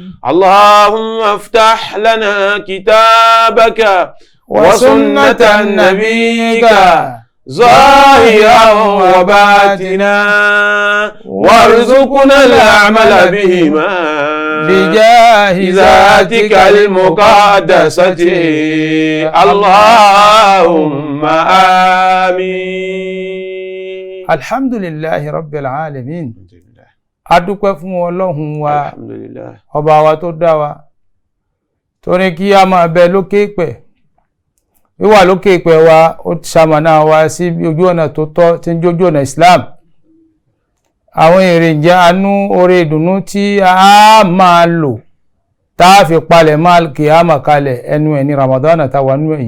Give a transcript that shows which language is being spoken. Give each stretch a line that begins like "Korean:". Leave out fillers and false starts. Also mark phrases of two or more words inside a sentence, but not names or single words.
Arabic: اللهم افتح لنا كتابك وسنة نبيك ظاهرا وباطنا وارزقنا العمل بهما بجاه ذاتك المقدسة اللهم آمين. الحمد لله رب العالمين.
Yoruba: adúpẹ́ fún Ọlọ́run wa alhamdulillah ọba wa tó dá wa tó ní kí a máa bẹ lókè ìpẹ̀. wíwà lókè ìpẹ̀ wa ó ṣamọ̀nà wa sí ojú ọ̀nà tó tọ́ tí ń jójú ọ̀nà Islam. àwọn èrè ìjẹ́ àánú oore ìdùnnú tí a máa lò táà fi palẹ̀ máa kì á mà kalẹ̀ ẹnu ẹ̀ ní Ramadan àtàwà nínú èyí.